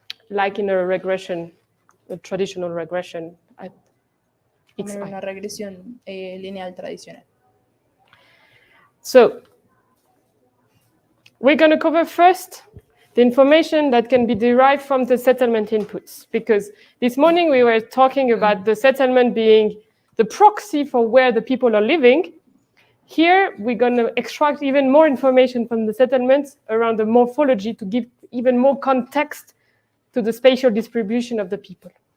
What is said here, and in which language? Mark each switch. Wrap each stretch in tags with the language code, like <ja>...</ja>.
<en>Like in a regression, a traditional regression.</en> <es>Como en una regresión lineal tradicional.</es> <en>So we're going to cover first the information that can be derived from the settlement inputs, because this morning we were talking about the settlement being the proxy for where the people are living. Here we're going to extract even more information from the settlements around the morphology to give even more context to the spatial distribution of the people.</en>